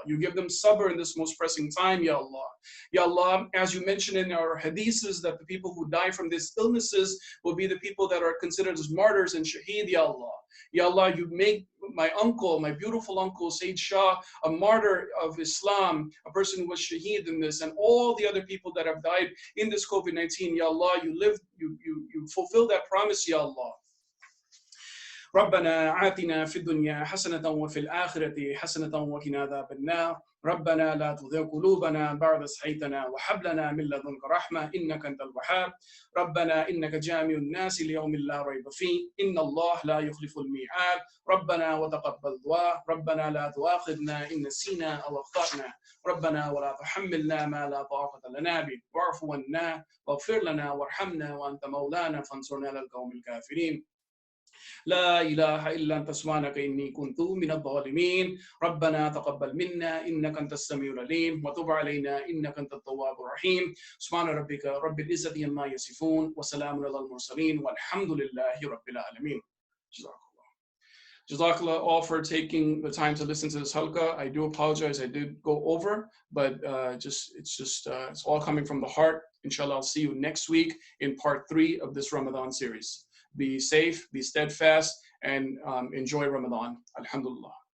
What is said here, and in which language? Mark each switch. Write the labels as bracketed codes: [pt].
[en] You give them sabr in this most pressing time, Ya Allah. Ya Allah, as you mentioned in our hadiths, that the people who die from these illnesses will be the people that are considered as martyrs and shaheed, Ya Allah. Ya Allah, you make my uncle, my beautiful uncle, Sayyid Shah, a martyr of Islam, a person who was shaheed in this, and all the other people that have died in this COVID-19, Ya Allah, you fulfill that promise, Ya Allah. [ar] ربنا آتنا في الدنيا حسنة وفي الآخرة حسنة وقنا عذاب النار ربنا لا تزغ قلوبنا بعد إذ هديتنا وهب لنا من لدنك رحمة إنك أنت الوهاب ربنا إنك جامع الناس ليوم لا ريب فيه إن الله لا يخلف الميعاد ربنا وتقبل دعاء ربنا لا تؤاخذنا إن نسينا أو أخطأنا ربنا ولا تحملنا ما لا طاقة لنا به واعف عنا واغفر لنا وارحمنا وأنت مولانا فانصرنا على القوم الكافرين لا إله إلا أنت سبحانك إني كنت من الظالمين ربنا تقبل منا إنك أنت السميع العليم وتب علينا إنك أنت التواب الرحيم سبحان ربك رب العزة عما يصفون وسلام على المرسلين والحمد لله رب العالمين. [en] Jazakallah all for taking the time to listen to this halqa. I do apologize, I did go over, but it's all coming from the heart. Inshallah, I'll see you next week in part 3 of this Ramadan series. Be safe, be steadfast, and enjoy Ramadan. Alhamdulillah.